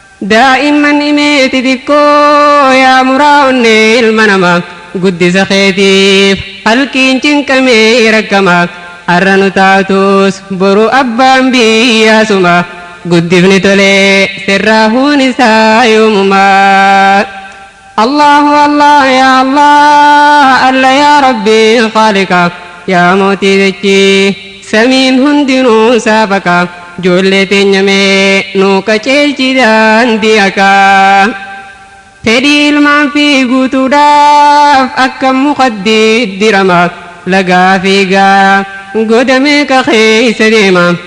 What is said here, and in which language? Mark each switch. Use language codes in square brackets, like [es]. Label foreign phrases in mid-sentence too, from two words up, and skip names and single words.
[om] Daa'imman himee xixiqqoo yaa muraa onnee ilma namaa. Guddisa keetiif halkiin cinqamee rakkama. Har'a nu taatus boru abbaan biyyaa suma. Guddifni tolee sirraa huun isaa yoomuma. [ar] الله الله يا الله، الله يا ربي خالقا, [om] ya mootii dachii samiin hundinuu saafaqa. Ijoollee teenya mee nuu qajeelchi daandii haqaa. Fedhii ilmaan fi guutuudhaaf akka muka diddirama. Lagaa fiigaa goda meeqa keessa deema?